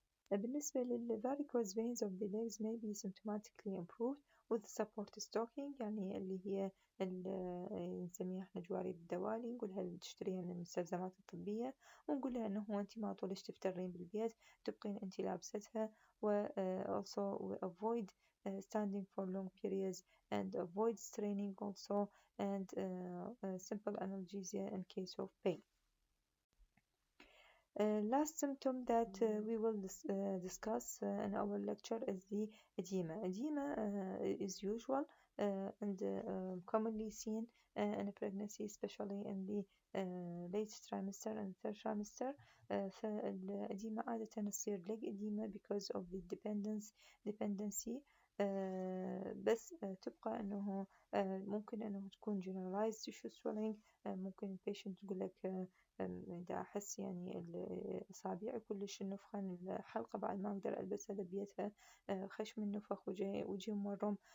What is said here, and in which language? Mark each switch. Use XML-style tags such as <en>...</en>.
<ar>بالنسبة</ar> <en>varicose veins of the legs may be symptomatically improved with support stocking،</en> <ar>يعني اللي هي نسميها احنا جوارب الدوالي، نقولها تشتريها من المستلزمات الطبية ونقولها انه انت ما طولش تفترين بالبيت تبقين انت لابستها.</ar> <en>و also avoid standing for long periods and avoid straining also and simple analgesia in case of pain. Last symptom that we will discuss in our lecture is the edema. Edema is usual and commonly seen in a pregnancy, especially in the late trimester and third trimester.</en> <ar>فالإديمة عادة تصير</ar> <en>leg edema because of the dependency.</en> <ar>بس تبقى أنه ممكن أنه تكون</ar> <en>generalized tissue swelling.</en> <ar>ممكن البيشنت تقول لك إذا أحس يعني أصابعي كلش النفخة، الحلقة بعد ما أقدر ألبسها لبيتها خشم النفخ وجهي مورم.</ar>